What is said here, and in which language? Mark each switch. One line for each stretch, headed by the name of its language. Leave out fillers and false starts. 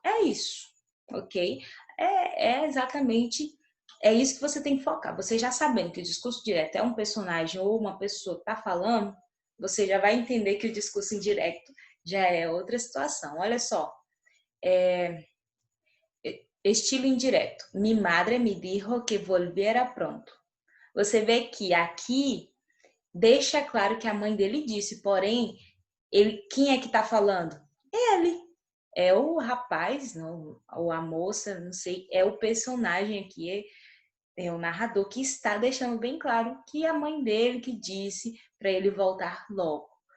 Portuguese: É isso, ok? Exatamente, é isso que você tem que focar. Você já sabendo que o discurso direto é um personagem ou uma pessoa que está falando, você já vai entender que o discurso indireto já é outra situação. Olha só, estilo indireto.
Spanish: Mi madre me dijo que volviera pronto.
Portuguese: Você vê que aqui deixa claro que a mãe dele disse, porém, quem é que está falando? Ele. É o rapaz, não, ou a moça, não sei, é o personagem aqui, é o narrador que está deixando bem claro que a mãe dele que disse para ele voltar logo.